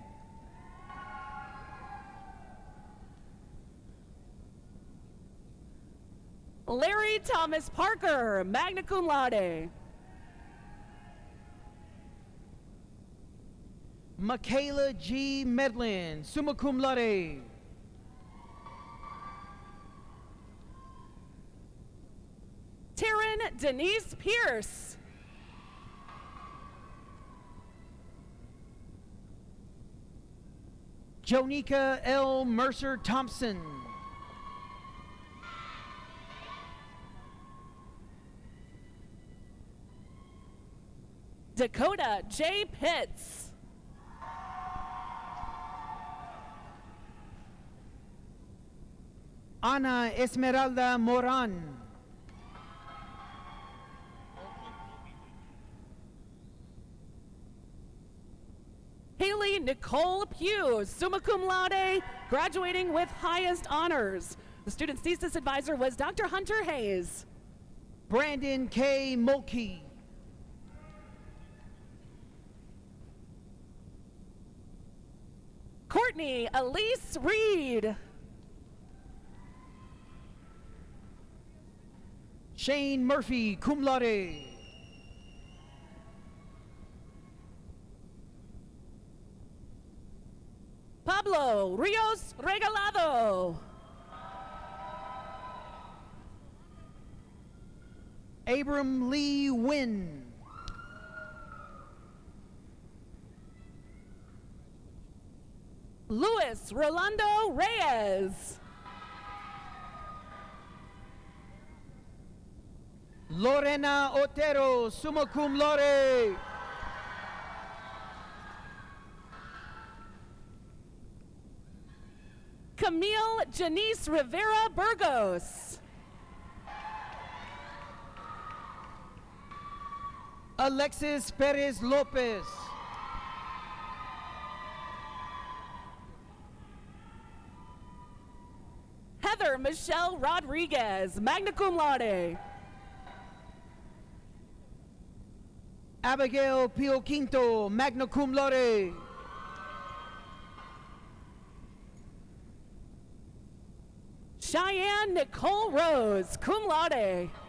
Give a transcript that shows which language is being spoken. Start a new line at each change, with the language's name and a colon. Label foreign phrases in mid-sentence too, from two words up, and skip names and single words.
English: Larry Thomas Parker,
Latin: magna cum laude.
English: Michaela G.
Latin: Medlin, summa cum laude.
English: Taryn Denise Pierce. Jonika L. Mercer Thompson. Dakota J. Pitts. Ana Esmeralda Moran. Haley Nicole Pugh,
Latin: summa cum laude,
English: graduating with highest honors. The student's thesis advisor was Dr. Hunter Hayes. Brandon K. Mulkey. Courtney Elise Reed. Shane Murphy,
Latin: cum laude.
English: Pablo Rios Regalado. Abram Lee Wynn. Luis Rolando Reyes. Lorena Otero,
Latin: summa cum laude.
English: Camille Janice Rivera Burgos. Alexis Perez Lopez. Heather Michelle Rodriguez,
Latin: magna cum laude.
English: Abigail Pio Quinto,
Latin: magna cum laude.
English: Cheyenne Nicole Rose,
Latin: cum laude.